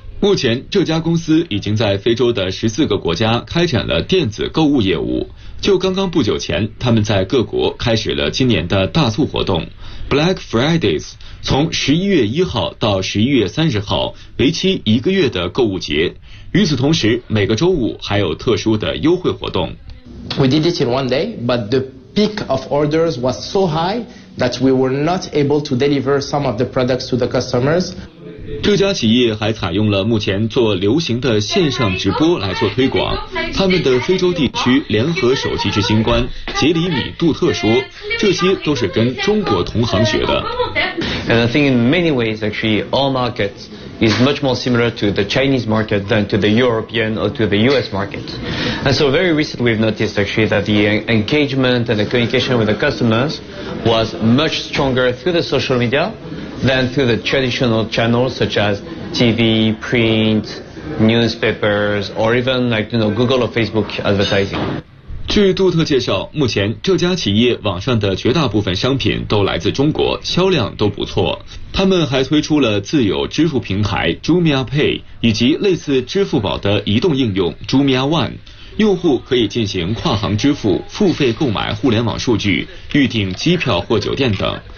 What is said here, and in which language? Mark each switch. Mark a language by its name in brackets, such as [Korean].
[Chinese] 目前这家公司已经在非洲的14个国家开展了电子购物业务。就刚刚不久前，他们在各国开始了今年的大促活动 Black Fridays， 从11月1号到11月30号为期一个月的购物节。与此同时，每个周五还有特殊的优惠活动。 [English] We did it in one day, but the peak of orders was so high that we were not able to deliver some of the products to the customers. [Chinese] 这家企业还采用了目前做流行的线上直播来做推广。他们的非洲地区联合首席执行官杰里米·杜特说，这些都是跟中国同行学的。 [English] And I think in many ways, actually, all markets is much more similar to the Chinese market than to the European or to the US market. And so very recently we've noticed actually that the engagement and the communication with the customers was much stronger through the social media than through the traditional channels such as TV, print, newspapers, or even like, you know, Google or Facebook advertising. [Chinese] 据杜特介绍，目前这家企业网上的绝大部分商品都来自中国，销量都不错。他们还推出了自有支付平台 Jumia Pay， 以及类似支付宝的移动应用 Jumia One， 用户可以进行跨行支付、付费购买互联网数据、预订机票或酒店等。